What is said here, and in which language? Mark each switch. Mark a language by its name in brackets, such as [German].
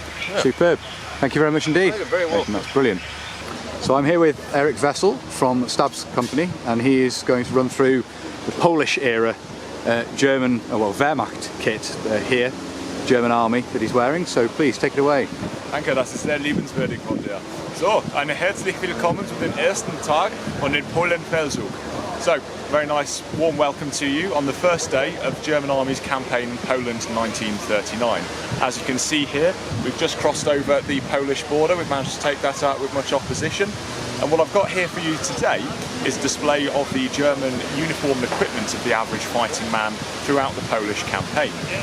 [English] Yeah. Superb. Thank you very much indeed. You're very welcome. That's brilliant. So I'm here with Eric Vessel from Stabs Company, and he is going to run through the Polish era German, Wehrmacht kit here, German Army that he's wearing. So please take it away. [German] Danke, das ist sehr liebenswürdig von dir. So, eine herzlich willkommen zu dem ersten Tag von den Polenfeldzug. [English] So, very nice warm welcome to you on the first day of German Army's campaign in Poland 1939. As you can see here, we've just crossed over the Polish border. We've managed to take that out with much opposition. And what I've got here for you today is a display of the German uniform and equipment of the average fighting man throughout the Polish campaign.